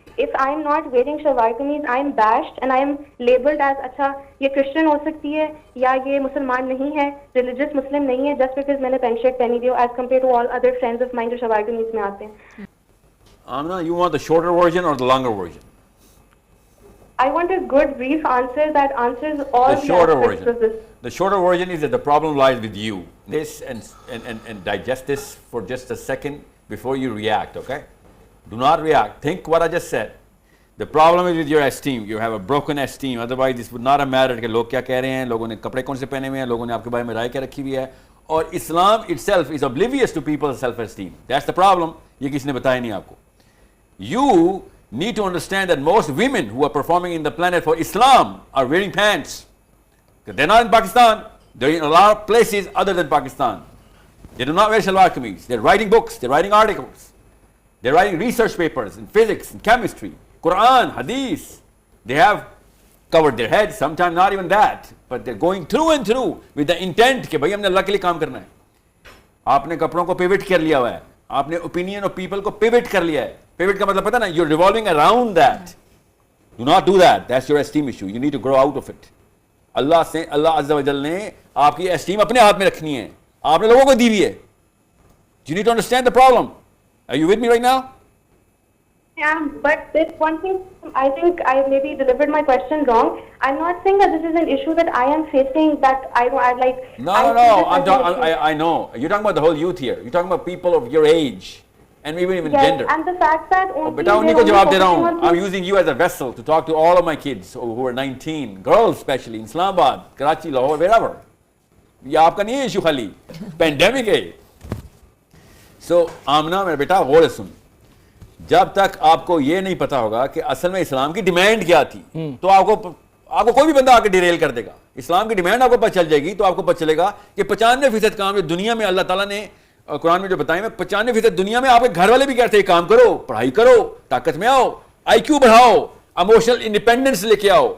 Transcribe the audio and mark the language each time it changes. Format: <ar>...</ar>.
<en>if I'm not wearing shalwar kameez, I'm bashed and I'm labeled as</en> <ur>اچھا یہ Christian ہو سکتی ہے یا یہ مسلمان نہیں ہے,</ur> <en>religious Muslim نہیں ہے, just because</en> <ur>میں نے پینٹ شرٹ پہنی ہوئی ہو</ur> <en>as compared to all other friends of mine</en> <ur>جو شلوار قمیض میں آتے ہیں.</ur> <en>Amna, you want the shorter version or the longer version? I want a good brief answer that answers all The shorter aspects of this. The shorter version is that the problem lies with you. This and digest this for just a second before you react, okay? Do not react. Think what I just said. The problem is with your esteem. You have a broken esteem. Otherwise, this would not have mattered</en> <ur>کہ لوگ کیا کہہ رہے ہیں, لوگوں نے کپڑے کون سے پہنے ہوئے ہیں, لوگوں نے آپ کے بارے میں رائے کیا رکھی ہوئی ہے.</ur> <en>اور اسلام itself is oblivious to people's self-esteem. That's the problem.</en> <ur>یہ کسی نے بتایا نہیں آپ کو.</ur> <en>You need to understand that most women who are performing in the planet for Islam are wearing pants. They're not in Pakistan. They're in a lot of places other than Pakistan. They do not wear shalwar kameez. They're writing books. They're writing articles. They're writing research papers in physics and chemistry, Quran, Hadith. They have covered their heads, sometimes not even that, but they're going through and through with the intent</en> <ur>کہ بھائی ہم نے اللہ کے لیے کام کرنا ہے. آپ نے کپڑوں کو پیوٹ کر لیا ہوا ہے, آپ نے اوپینین آف پیپل کو پیوٹ کر لیا ہے. پیوٹ کا مطلب پتہ نا,</ur> <en>you're revolving around that. Do not do that. That's your esteem issue. You need to grow out of it.</en> <ur>اللہ عز و جل نے آپ کی اسٹیم اپنے ہاتھ میں رکھنی ہے, آپ نے لوگوں کو دی ہوئی ہے.</ur> <en>You need to understand the problem. Are you with me right now? Yeah, but this one thing, I think I maybe delivered my question wrong. I'm not saying that this is an issue that I am facing, that I like. No. I know. You're talking about the whole youth here. You're talking about people of your age and even yes, gender. And the fact that</en> <ur>only ko jawab de raha hu.</ur> <en>I'm using you as a vessel to talk to all of my kids who are 19, girls especially in Islamabad, Karachi, Lahore, wherever.</en> <ur>یہ آپ کا نہیں ہے issue, خالی pandemic ہے. سو آمنہ میرا بیٹا غور سن, جب تک آپ کو یہ نہیں پتا ہوگا کہ اصل میں اسلام کی ڈیمانڈ کیا تھی, تو آپ کو کوئی بھی بندہ آ کے ڈیریل کر دے گا. اسلام کی ڈیمانڈ آپ کو پتہ چل جائے گی تو آپ کو پتہ چلے گا کہ 95% کام جو دنیا میں اللہ تعالیٰ نے قرآن میں جو بتائے ہیں, 95% دنیا میں آپ کے گھر والے بھی کہتے ہیں کام کرو, پڑھائی کرو, طاقت میں آؤ, آئی کیو بڑھاؤ, ایموشنل انڈیپینڈنس لے کے آؤ.</ur>